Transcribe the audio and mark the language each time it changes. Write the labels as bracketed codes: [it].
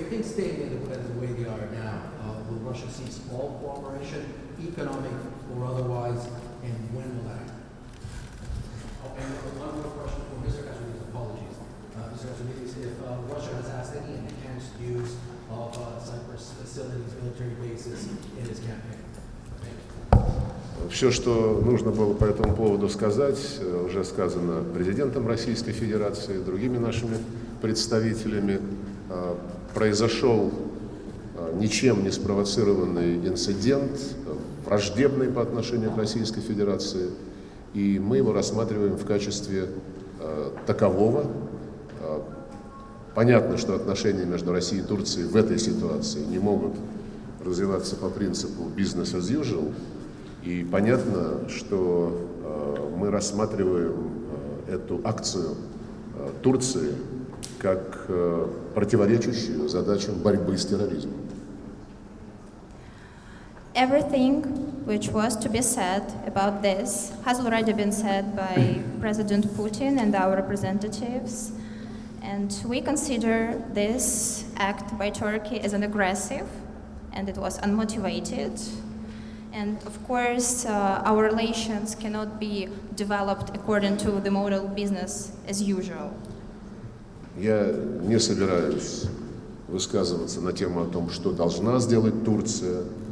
[en] If things stay the way they are now, will Russia cease all cooperation, economic or otherwise, and when will that happen? Oh, and one more question for Mr. Ikasulidis. Apologies. Mr. Ikasulidis, if Russia has asked any enhanced use of Cyprus facilities, military bases in its campaign. Thank you. [ru] Все, что нужно было по этому поводу сказать, уже сказано президентом Российской Федерации, другими нашими представителями. Произошел ничем не спровоцированный инцидент, враждебный по отношению к Российской Федерации, и мы его рассматриваем в качестве такового. Понятно, что отношения между Россией и Турцией в этой ситуации не могут развиваться по принципу [en] business as usual, [ru] и понятно, что мы рассматриваем эту акцию Турции как противоречащую задачам борьбы с терроризмом. [en] Everything which was to be said about this has already been said by President Putin and our representatives, and we consider this act by Turkey as an aggressive, and it was unmotivated. And of course, our relations cannot be developed according to the model business as usual. [ru] Я не собираюсь высказываться на тему о том, что должна сделать Турция.